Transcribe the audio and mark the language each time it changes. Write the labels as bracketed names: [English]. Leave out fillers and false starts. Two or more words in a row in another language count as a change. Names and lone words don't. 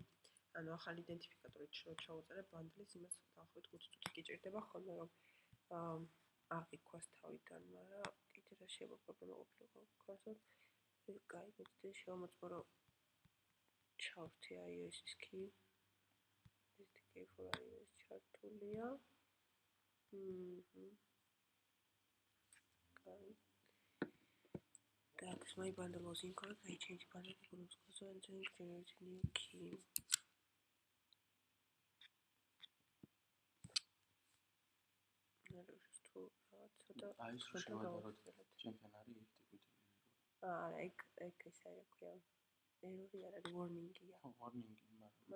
[Georgian] ანუ ახალი იდენტიფიკატორით შევწერე ბანდლის იმას დაახლოებით 5 წუთი გიჭირდება ხოლმე რომ აღიქვას თავიდან, მაგრამ კიდე რა შეიძლება პრობლემა ყოფილიყო ქართულ. კაი, მეც შევამოწმო რომ ჩავრთი iOS-ის key. [English] SDK for iOS ჩართულია. [Georgian] კაი. [Russian] Так, [English] my bundle was incorrect. I changed bundle groups also and generate new key. [Georgian] აი შევადაროთ ჩემთან არის ერთი კითხვი. ეგ ისე რა ქვია. ერორი არ არის warning-ია. warning-ი, მაგრამ